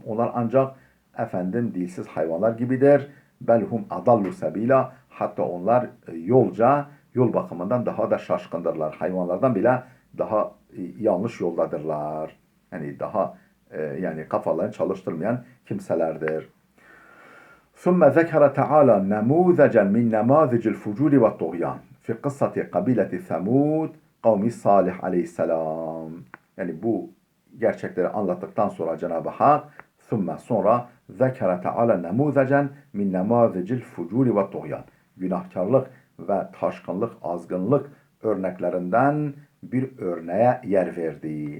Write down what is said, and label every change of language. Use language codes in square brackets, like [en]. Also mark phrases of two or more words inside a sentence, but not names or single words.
[tr] Onlar ancak dilsiz hayvanlar gibidir. [ar] بل هم أضل سبيلا. [tr] Hatta onlar yol bakımından daha da şaşkındırlar. Hayvanlardan bile daha yanlış yoldadırlar. Yani daha kafalarını çalıştırmayan kimselerdir. [ar] ثم ذكر تعالى نموذجا من نماذج الفجور والطغيان في قصة قبيلة ثمود kavmi Salih aleyhisselam. [tr] Yani bu gerçekleri anlattıktan sonra Cenab-ı Hak sonra [ar] ذكر تعالى نموذجا من نماذج الفجور والطغيان. [tr] Günahkarlık ve taşkınlık, azgınlık örneklerinden bir örneğe yer verdi.